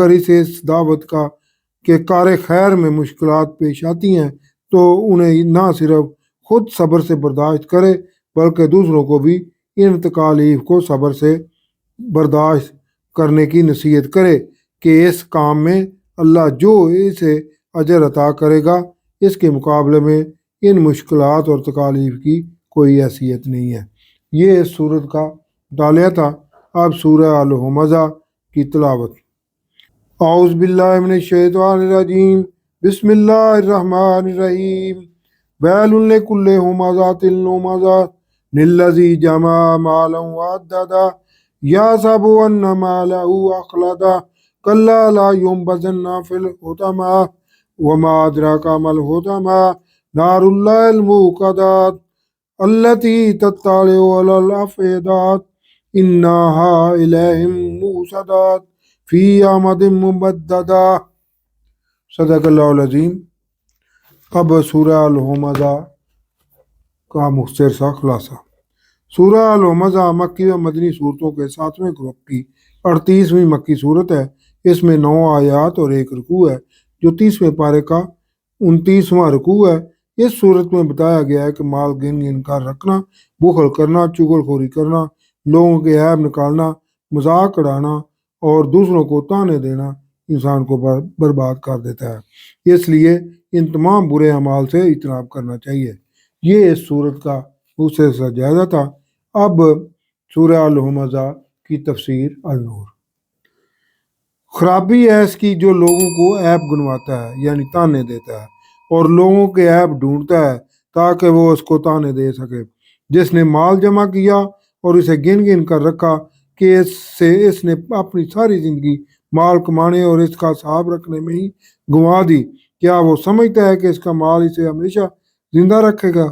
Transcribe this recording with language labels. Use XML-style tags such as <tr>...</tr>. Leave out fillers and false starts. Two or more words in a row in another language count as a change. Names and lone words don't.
<ur>اسے اس دعوت کا کے کار خیر میں مشکلات پیش آتی ہیں تو انہیں نہ صرف خود صبر سے برداشت کرے، بلکہ دوسروں کو بھی ان تکالیف کو صبر سے برداشت کرنے کی نصیحت کرے کہ اس کام میں اللہ جو اسے اجر عطا کرے گا، اس کے مقابلے میں ان مشکلات اور تکالیف کی کوئی حیثیت نہیں ہے. یہ اس سورت کا مطالعہ تھا۔ اب سورہ الہمزہ کی تلاوت.</ur> <ar>أعوذ بالله من الشيطان الرجيم، بسم الله الرحمن الرحيم. ويل لكل همزة لمزة الذي جمع مالا وعدده يحسب أن ماله أخلده كلا لينبذن في الحطمة وما أدراك ما الحطمة نار الله الموقدة التي تطلع على الأفئدة إنها عليهم مؤصدة في عمد ممددة. صدق الله العظيم.</ar> <ur>اب سورہ الہمزہ کا مختصر سا خلاصہ. سورہ الہمزہ مکی و مدنی سورتوں کے 7ویں گروپ کی 38ویں مکی سورت ہے. اس میں 9 آیات اور 1 رکوع ہے، جو 30ویں پارے کا 29واں رکوع ہے. اس سورت میں بتایا گیا ہے کہ مال گن گن کر رکھنا، بخل کرنا، چغل خوری کرنا، لوگوں کے عیب نکالنا، مذاق اڑانا اور دوسروں کو طعنے دینا انسان کو برباد کر دیتا ہے. اس لیے ان تمام برے اعمال سے اجتناب کرنا چاہیے. یہ اس سورت کا دوسرے سا جائزہ تھا. اب سورہ الہمزہ کی تفسیر النور۔ خرابی ہے اس کی جو لوگوں کو عیب گنواتا ہے یعنی تانے دیتا ہے اور لوگوں کے عیب ڈھونڈتا ہے تاکہ وہ اس کو تانے دے سکے۔ جس نے مال جمع کیا اور اسے گن گن کر رکھا کہ اس نے اپنی ساری زندگی مال کمانے اور اس کا حساب رکھنے میں ہی گنوا دی، کیا وہ سمجھتا ہے کہ اس کا مال اسے ہمیشہ زندہ رکھے گا؟</ur>